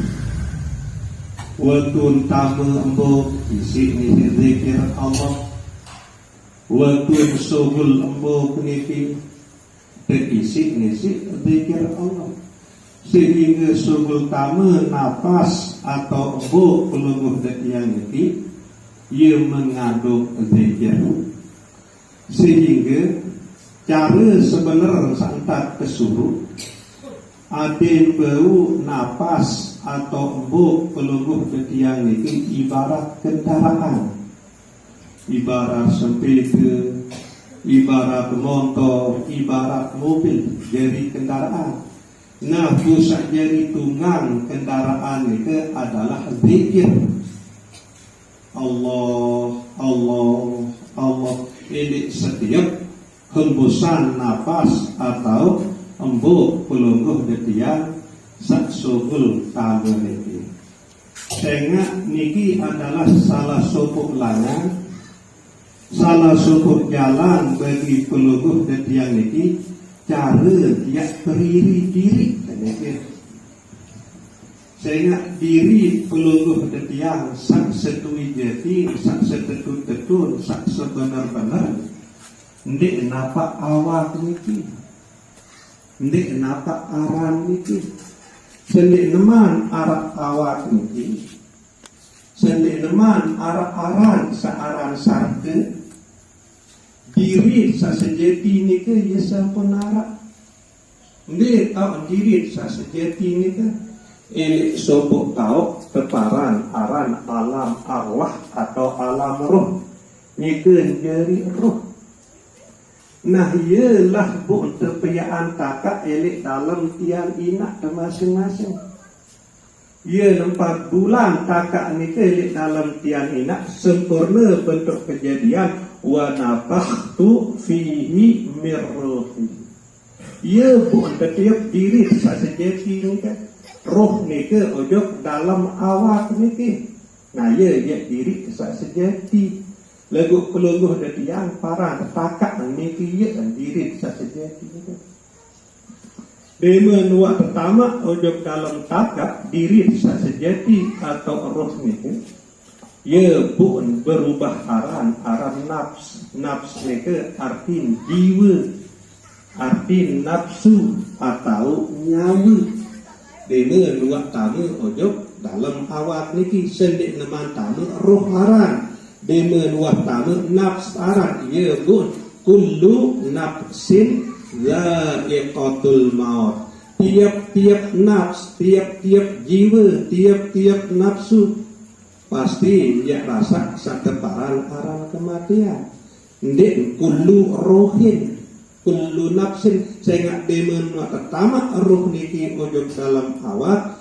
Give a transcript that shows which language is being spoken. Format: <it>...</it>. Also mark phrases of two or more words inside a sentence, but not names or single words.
<sas>waktu tamu embuk isi ini zikir Allah waktu sugul embuk ini terisi zikir Allah sehingga sugul tamu nafas</sas> <id>atau embuk pelungguh yang ini ia mengandung zikir sehingga</id> <sas>cara sebenar santat kesuruh adin bau napas atau embuk pelungguh ketiang ini</sas> <id>ibarat kendaraan ibarat sepeda ibarat motor ibarat mobil jadi kendaraan nah pusat jadi tunggang kendaraan itu adalah zikir</id> <sas>Allah Allah Allah ini setiap hembusan nafas atau embuk pelungguh detian sak sugul tamu niki. Sehingga niki adalah salah satu lanang, salah satu jalan bagi pelungguh detian niki cara dia berdiri diri niki. Sehingga diri pelungguh detian sak setui jati, sak setetun-tetun, sak sebenar-benar ndik napa awak niki. Ndik napa aran niki sendik neman arak awak niki sendik neman arak aran searan sarke diri sesejati niki ya sampun arak ndik tau diri sesejati niki ini sobok tau keparan aran alam arwah atau alam roh niki jadi roh. Nah ialah buk terpeyaan kakak elik dalam tiang inak masing-masing. Ia 4 bulan kakak ni elik dalam tiang inak sempurna bentuk kejadian</sas> <ar>وَنَفَخْتُ فِيهِ مِنْ رُوحِي.</ar> <sas>Ia buk setiap diri sesejati ni kan roh ni ke ojok dalam awak ni ke. Nah ia diri sesejati. Lagu pelungguh dari yang parah takak niki ye diri sesejati itu. Dema pertama ojok dalam takak diri sesejati atau roh niki. Ye pun berubah aran nafs niki arti jiwa arti nafsu atau nyawa. Dema tamu ojok dalam awak niki sendik neman tamu roh aran. Dema tamu nafs aran ia pun</sas> <ar>كُلُّ نَفْسٍ ذَائِقَةُ الْمَوْتِ.</ar> <id>Tiap-tiap nafs, tiap-tiap jiwa, tiap-tiap nafsu pasti ia rasa sakeparan aran kematian.</id> <sas>Ndik</sas> <ar>كُلُّ رُوحٍ، كُلُّ نَفْسٍ</ar> <sas>sehingga dema pertama roh niki ojok dalam awak.</sas>